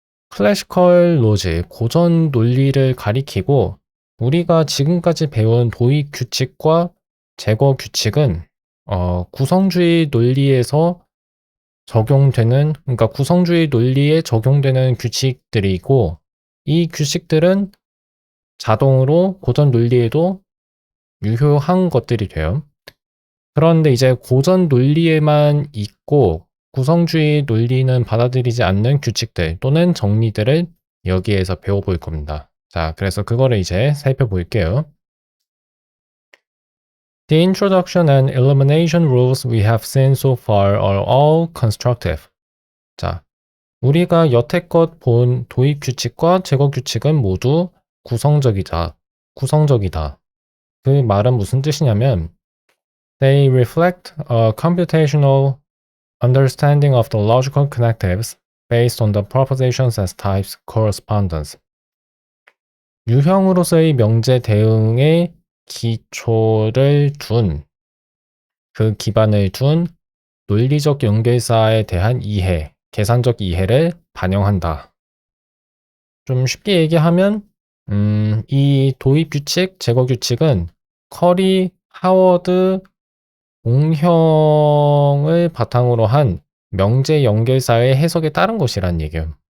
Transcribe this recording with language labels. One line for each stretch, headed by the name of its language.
Korean: 클래시컬 로지, 고전 논리를 가리키고 우리가 지금까지 배운 도입 규칙과 제거 규칙은 구성주의 논리에서 그러니까 구성주의 논리에 적용되는 규칙들이고 이 규칙들은 자동으로 고전 논리에도 유효한 것들이 돼요. 그런데 이제 고전 논리에만 있고 구성주의 논리는 받아들이지 않는 규칙들 또는 정리들을 여기에서 배워볼 겁니다. 자, 그래서 그거를 이제 살펴볼게요.
English: The introduction and elimination rules we have seen so far are all constructive.
Korean: 자, 우리가 여태껏 본 도입 규칙과 제거 규칙은 모두 구성적이다. 그 말은 무슨 뜻이냐면
English: They reflect a computational understanding of the logical connectives based on the propositions as types correspondence.
Korean: 유형으로서의 명제 대응의 기초를 그 기반을 둔 논리적 연결사에 대한 이해, 계산적 이해를 반영한다. 좀 쉽게 얘기하면 이 도입 규칙, 제거 규칙은 커리, 하워드 공형을 바탕으로 한 명제 연결사의 해석에 따른 것이란 얘기예요.